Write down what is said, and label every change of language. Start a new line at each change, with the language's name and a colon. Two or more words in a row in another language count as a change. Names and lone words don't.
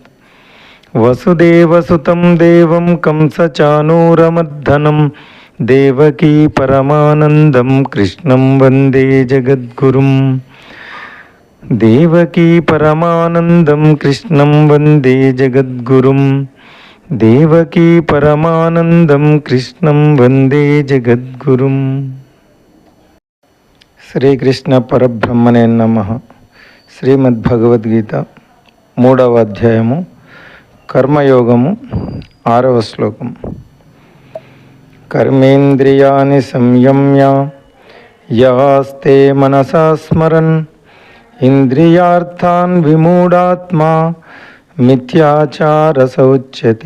Sanskrit: वसुदेवसुतं देवं कंसचाणूरमर्दनं देवकी परमानन्दं कृष्णं वन्दे जगद्गुरुं। देवकी परमानन्दं कृष्णं वन्दे जगद्गुरुं। देवकी परमानंदं कृष्णं वंदे जगद्गुरुं। శ్రీకృష్ణ పరబ్రహ్మణే నమః.
Telugu: శ్రీమద్భగవద్గీత 3వ అధ్యాయము కర్మయోగము 6వ శ్లోకం.
Sanskrit: కర్మేంద్రియాణి సంయమ్య యాస్తే మనసా స్మరన్ ఇంద్రియార్థాన్ విమూఢాత్మా మిథ్యాచార సౌచ్యతే.